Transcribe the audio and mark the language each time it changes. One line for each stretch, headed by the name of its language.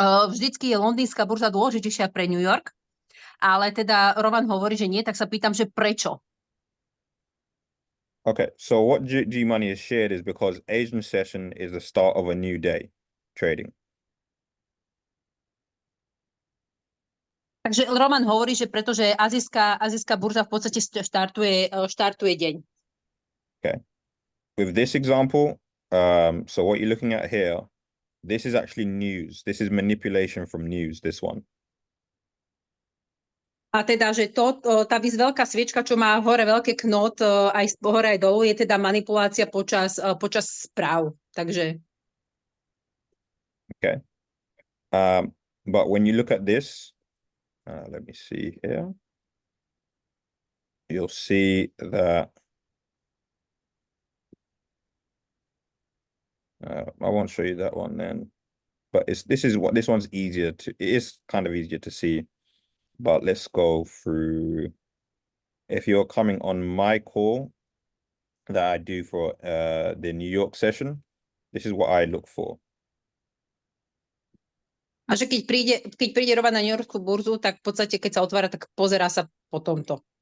Slovak: vždycky je londýnska burza dôležitejšia pre New York, ale teda Roman hovorí, že nie, tak sa pýtam, že prečo?
English: Okay, so what G-Money has shared is because Asian session is the start of a new day trading.
Slovak: Takže Roman hovorí, že pretože azijská burza v podstate štartuje deň.
English: Okay. With this example, so what you're looking at here, this is actually news. This is manipulation from news, this one.
Slovak: A teda, že tá veľká sviečka, čo má hore veľké knot, aj hore aj dolu, je teda manipulácia počas správ. Takže...
English: Okay. But when you look at this, let me see here. You'll see that I won't show you that one then, but this one's easier to, it is kind of easier to see, but let's go through. If you're coming on my call that I do for the New York session, this is what I look for.
Slovak: A že keď príde Roman na New Yorkskú burzu, tak v podstate, keď sa otvára, tak pozerá sa po tomto.